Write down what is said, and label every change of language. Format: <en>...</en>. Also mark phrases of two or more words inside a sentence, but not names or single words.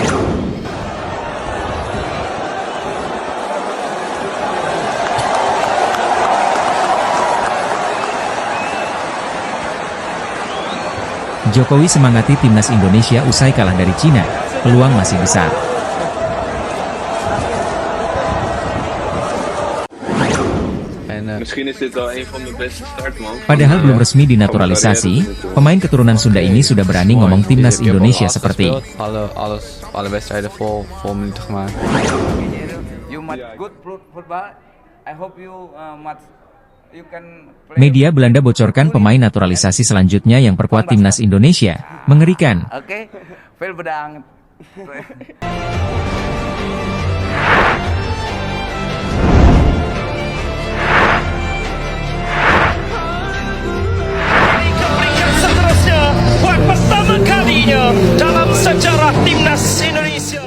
<id>Jokowi semangati timnas Indonesia usai kalah dari Cina, peluang masih besar.</id> <nl>Misschien is dit wel een van de beste start, man.</nl> <id>Padahal belum resmi dinaturalisasi, pemain keturunan Sunda ini sudah berani ngomong timnas Indonesia seperti</id> <nl>Alle wedstrijden vol minuten gemaakt.</nl> <en>You much good football. I hope you you can play.</en> <id>media Belanda bocorkan pemain naturalisasi selanjutnya yang perkuat timnas Indonesia. Mengerikan.</id> <nl>Oke, veel bedankt.</nl> <id>Peringkat seterusnya buat pertama kalinya dalam sejarah timnas Indonesia.</id>